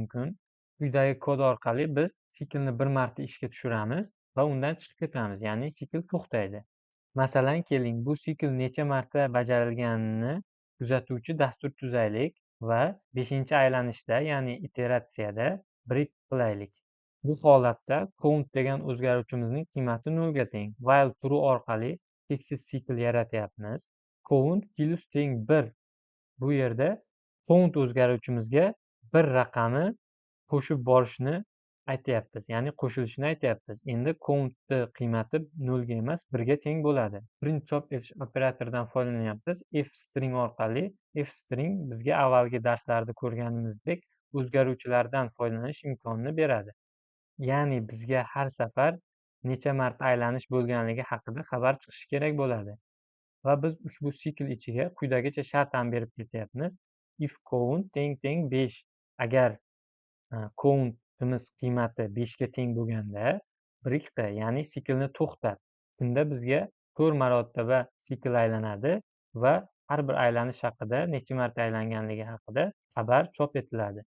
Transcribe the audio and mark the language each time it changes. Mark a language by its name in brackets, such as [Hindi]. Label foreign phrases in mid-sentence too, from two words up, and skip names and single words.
[Uzbek] Quyidagi kod orqali biz siklni bir marta ishga tushiramiz va undan chiqib ketamiz, ya'ni sikl to'xtaydi. Masalan, keling, bu sikl necha marta bajarilganini kuzatuvchi dastur tuzaylik va 5-aylanishda, ya'ni iteratsiyada break qilaylik. Bu holatda count degan o'zgaruvchimizning qiymati 0 ga teng. [English] While true [Uzbek] orqali cheksiz sikl yaratyapmiz. [English] Count plus [Uzbek] teng 1. Bu yerda count o'zgaruvchimizga bir raqami qo'shib borishni aytyapmiz, ya'ni qo'shilishini aytyapmiz. Endi countni qiymati 0 ga emas, 1 ga teng bo'ladi. Print chop etish operatoridan foydalanyapmiz. Fstring orqali. Fstring bizga avvalgi darslarda ko'rganimizdek o'zgaruvchilardan foydalanish imkonini beradi. Ya'ni bizga har safar necha marta aylanish bo'lganligi haqida xabar chiqishi kerak bo'ladi. Va biz ushbu sikl ichiga quyidagicha shart ham berib ketyapmiz. [English] If count [Uzbek] teng 5. Agar countimiz qiymati 5 ga teng bo'lganda break qil, ya'ni siklni to'xtat. Bunda bizga 4 marotaba sikl aylanadi va har bir aylanish haqida, necha marta aylanganligi haqida xabar chop etiladi.